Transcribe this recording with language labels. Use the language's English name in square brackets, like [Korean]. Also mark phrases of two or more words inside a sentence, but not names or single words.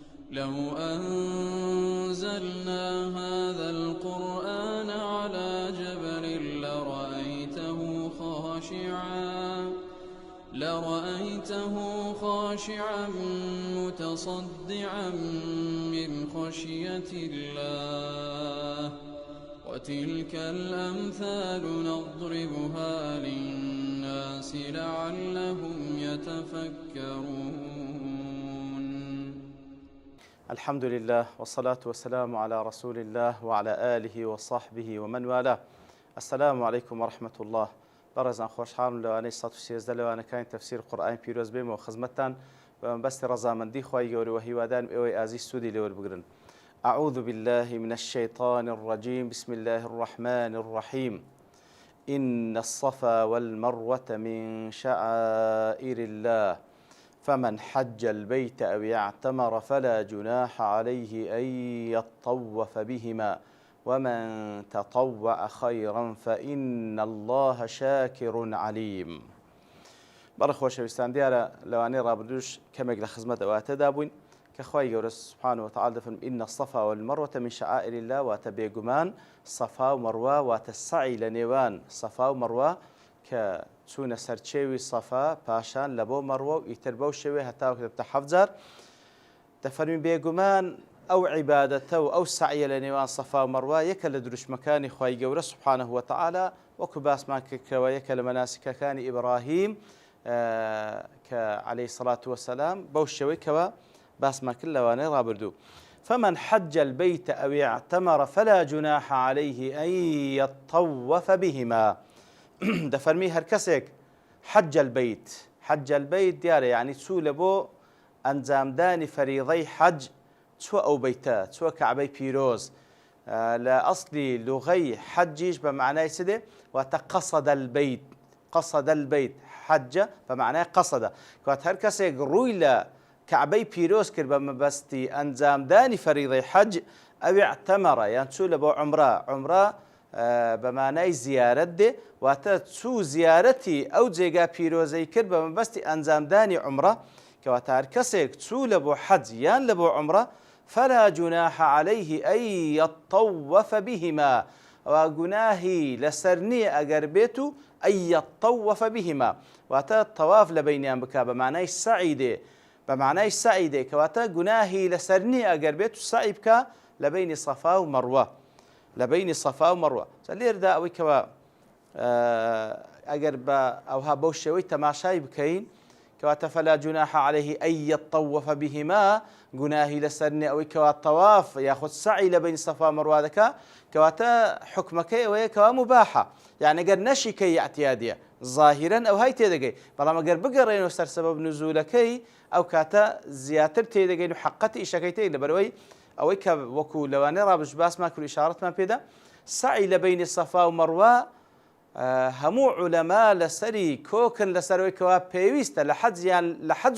[Arabic] لو أنزلنا هذا القرآن على جبل لرأيته خاشعا متصدعا من خشية الله وتلك الأمثال نضربها للناس لعلهم يتفكرون. الحمد لله والصلاة والسلام على رسول الله وعلى آله وصحبه ومن والاه. السلام عليكم ورحمة الله. [Central Kurdish] بەڕێزان خۆشحاڵم لەوانەی 113 لەوانەکانی تەفسیر قورئانی پیرۆز بێمەوە خزمەتتان بە مەبەستی ڕەزامەندی خوای گەورە و هیوادارم ئێوەی ئازیز سوودی لێوەربگرن. [Arabic] أعوذ بالله من الشيطان الرجيم بسم الله الرحمن الرحيم إن الصفا والمروة من شعائر الله فمن حج البيت أو اعتمر فلا جناح عليه أن يطوف بهما ومن تطوع خيرا فإن الله شاكر عليم. [Central Kurdish] بەڕە خۆشەویستان دیارە لەوانەی ڕابردووش کەمێک لە خزمەت ئەواتەدا بووین کە خوای گەورە [Arabic] سبحانه وتعالى [Central Kurdish] دەفەرمێ [Arabic] إن الصفا والمروة من شعائر [Central Kurdish] الله واتە بێگومان سەفا و مەروە واتە سەعی لە نێوان سەفا و مەروە کە چوونە سەرچێوی سەفا پاشان لە بۆ مەروە و ئیتر بەو شێوێ هەتاوەکو دەبتە 7 جار دەفەرمێ بێگومان ئەو عیبادەتە و ئەو سعیە لە نێوان سەفا و مەروە یەکە لە دروشمەکانی خوای گەورە [Arabic] سبحانه وتعالى [Central Kurdish] وەکو باسمان کردەوە یەکە لە مەناسکەکانی ئیبراهیم کە [Arabic] عەلەیهی سەڵات وەسەلام [Central Kurdish] بەو شێوەی کەوە باسمان کرد لەوانەی ڕابردوو. [Arabic] فمن حج البيت أو اعتمر فلا جناح عليه أن يطوف بهما. [Central Kurdish] دەفەرمی هەر کەسێک [Arabic] حج البيت [Central Kurdish] دیارە یعنی چوو لە بۆ ئەنجامدانی فەریضەی حەج چوە ئەو بەیتە چوە کەعبەی پیرۆز لە ئەسڵی لوغەی حەجیش بە معنای چ دێ واتە [Arabic] قەسەدە البەیت [Central Kurdish] حەجە بە معنای قەسەدە کەواتە هەر کەسێک ڕووی لە کەعبەی پیرۆز کرد بە مەبەستی ئەنجامدانی فەریضەی حەج ئەو اعتەمەرە یان چوو لە بۆ عومرە بە معنای زیارەت دێ واتە چوو زیارەتی ئەو جێگا پیرۆزەی کرد بە مەبەستی ئەنجامدانی عومرە کەواتە هەر کەسێک چوو لە بۆ حەج یان لە بۆ عومرە [Arabic] فلا جناح عليه أن يطوف بهما [Central Kurdish] ئەوە گوناهی لەسەر نییە ئەگەر بێت و [Arabic] أن يطوف بهما [Central Kurdish] واتە تەواف لە بەینیان بکا بە معنای سعی دێ کەواتە گوناهی لەسەر نییە ئەگەر بێت و سعی بکە لە بەینی سەفا و مەروە لێردا ئەوەی کەوە ئەگەر بە ئەوها بەو شێوەی تەماشای بکەین کەواتە [Arabic] فلا جناح عليه أن يطوف بهما [Central Kurdish] گوناهی لەسەر نییە ئەوەی کەوا تەواف یاخود سعی لە بەینی سەفا و مەروە دەکا کەواتە حکمەکەی ئەوەیە کەوا مباحە یعنی ئەگەر نەشیکەی اعتیادیە ظاهرەن ئەو های تێدەگەی بەڵام ئەگەر بگەڕێنەوە سەر سەبەب نزولەکەی ئەو کاتە زیاتر تێدەگەین و حقەتی ئیشەکەی تێ لەبەرەوەی ئەوەی کە وەکو لەوانەیە ڕابردووش باسمان کرد ئیشارەتمان پێدا سعی لە بەینی سەفا و مەروە هەموو عولەما لەسەری کۆکن لەسەرەوەی کەوا پێویستە لە حەج یان لە حەج